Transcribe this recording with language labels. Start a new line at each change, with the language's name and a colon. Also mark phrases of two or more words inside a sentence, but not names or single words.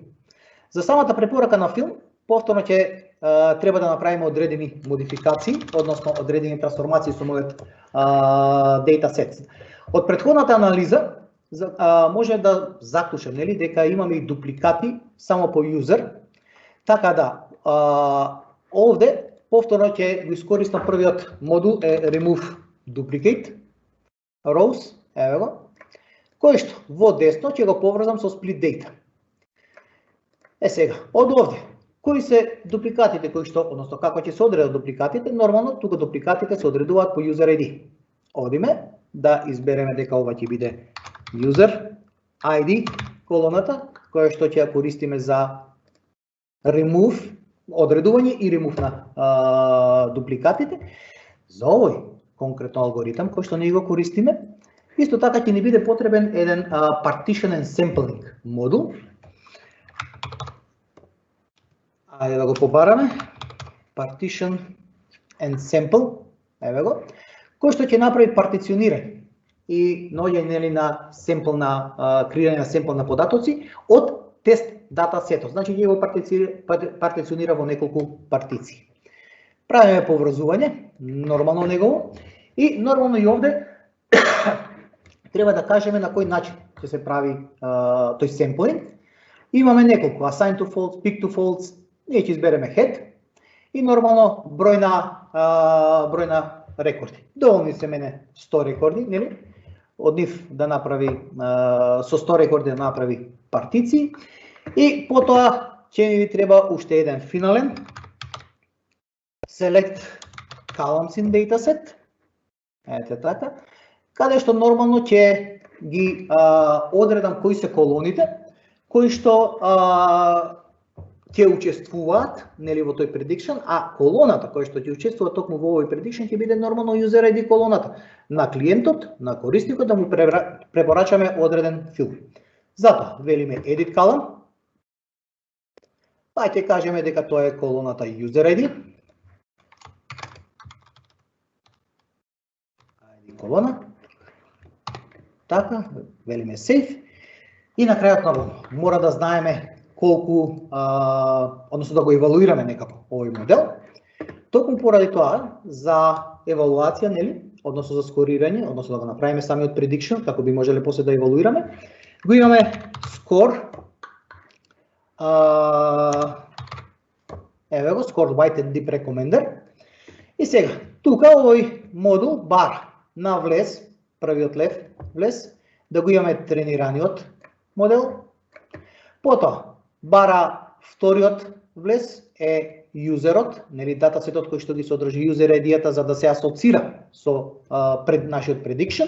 Macedonian: За самата препорака на филм повторно ќе треба да направиме одредени модификации, односно одредени трансформации со мојот датасет. Од претходната анализа може да заклучам, нели, дека имаме и дупликати само по юзер. Така да, овде повторно ќе го искористам првиот модул е
English: remove duplicate rows,
Macedonian: еве го, кој што во десно ќе го поврзам со
English: split data.
Macedonian: Сега, од овде, кои се дупликатите кои што, односно како ќе се одредат дупликатите? Нормално тука дупликатите се одредуваат по
English: user ID.
Macedonian: Одиме да избереме дека ова ќе биде
English: user ID
Macedonian: колоната, која што ќе ја користиме за remove, одредување и remove на дупликатите. За овој конкретно алгоритам кој што ние го користиме, исто така ќе ни биде потребен еден
English: partition and sampling
Macedonian: модул. Ајде да го побараме.
English: Partition and sample,
Macedonian: еве го, кој што ќе направи партиционирање и наоѓање на семпл на креирање на семпл на податоци од тест датасетот. Значи ќе го партиционира во неколку партиции. Правиме поврзување, нормално негово, и нормално и овде треба да кажеме на кој начин ќе се прави тој семплинг. Имаме неколку,
English: assign to false, pick to false,
Macedonian: ние ќе избереме head и нормално број на рекорди. Доволни се мене 100 рекорди, нели? Од нив да направи со 100 рекорди да направи партиции и потоа ќе ни треба уште еден финален
English: select columns in dataset.
Macedonian: Ете така. Каде што нормално ќе ги одредам кои се колоните кои што ќе учествуваат, нели, во тој prediction, а колоната која што ќе учествува токму во овој prediction ќе биде нормално
English: user ID
Macedonian: колоната на клиентот, на корисникот да му препорачаме одреден филм. Затоа велиме
English: edit column,
Macedonian: па ќе кажеме дека тоа е колоната
English: user ID.
Macedonian: Колона. Така, велиме save. И на крајот нормално мора да знаеме колку, односно да го евалуираме некако овој модел. Токму поради тоа, за евалуација, нели, односно за скорирање, односно да го направиме самиот prediction, како би можеле после да евалуираме, го имаме score, еве го,
English: score weighted deep recommender.
Macedonian: И сега, тука овој модул бара на влез, првиот лев влез, да го имаме тренираниот модел. Потоа бара вториот влез е юзерот, нели, датасетот кој што ги содржи
English: user ID-
Macedonian: та за да се асоцира со пред нашиот prediction.